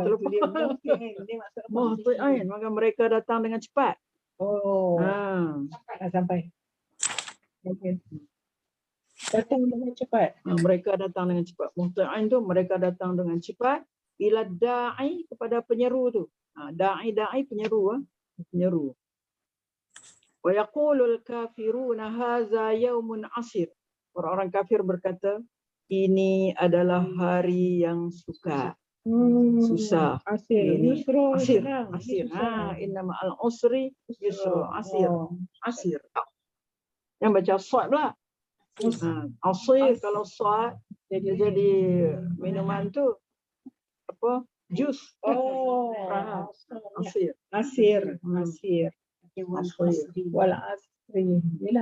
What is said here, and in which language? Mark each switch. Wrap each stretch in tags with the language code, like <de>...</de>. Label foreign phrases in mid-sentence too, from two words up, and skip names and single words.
<ms>Muhti'in, maka mereka datang dengan cepat. Sampai. Okey. Datang dengan cepat. Mereka datang dengan cepat. Muhti'in tu mereka datang dengan cepat</ms> <ar>إلى الداعي,</ar> <ms>kepada penyeru tu. Da'i penyeru. Penyeru.</ms> <ar>ويقول الكافرون هذا يوم عسير.</ar> <ms>Orang-orang kafir berkata, ini adalah hari yang susah. Asir.</ms> <ar>عسير إن مع العسر يسرا.</ar> <ms>Asir. Yang baca sad pula. Asir, kalau sad jadi minuman tu apa? Jus. Asir.</ms> <ar>والعصر.</ar> <ms>Yalah.</ms>